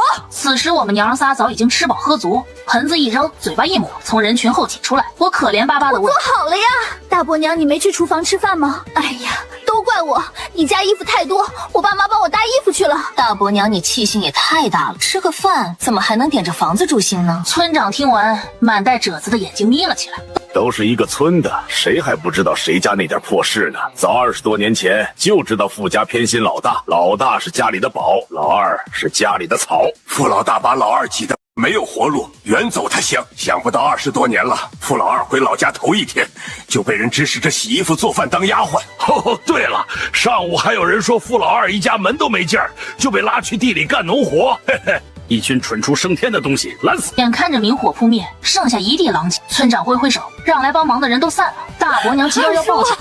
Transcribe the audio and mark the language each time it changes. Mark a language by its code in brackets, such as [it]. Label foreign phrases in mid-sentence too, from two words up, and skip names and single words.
[zh] 此時我們娘仨早已經吃飽喝足，盆子一扔，嘴巴一抹，從人群後擠出來。我可憐巴巴地問：“ 做好了呀，大伯娘，你沒去廚房吃飯嗎？”“哎呀，都怪我，你家衣服太多，我爸媽幫我搭衣服去了。”“大伯娘，你氣性也太大了，吃個飯怎麼還能點着房子助興呢？” 村長聽完，滿帶褶子的眼睛眯了起來。都是一個村的，誰還不知道誰家那點破事呢？早20多年前就知道傅家偏心老大，老大是家裡的寶，老二是家裡的草。傅老大把老二擠得沒有活路，遠走他鄉。想不到20多年了，傅老二回老家頭一天，就被人指使着洗衣服做飯當丫鬟。哦，對了，上午還有人說傅老二一家門都沒進兒，就被拉去地裡幹農活。嘿嘿。一群蠢出升天的東西，懶死！眼看着明火撲滅，剩下一地狼藉。村長揮揮手，讓來幫忙的人都散了。大伯娘急到要報警，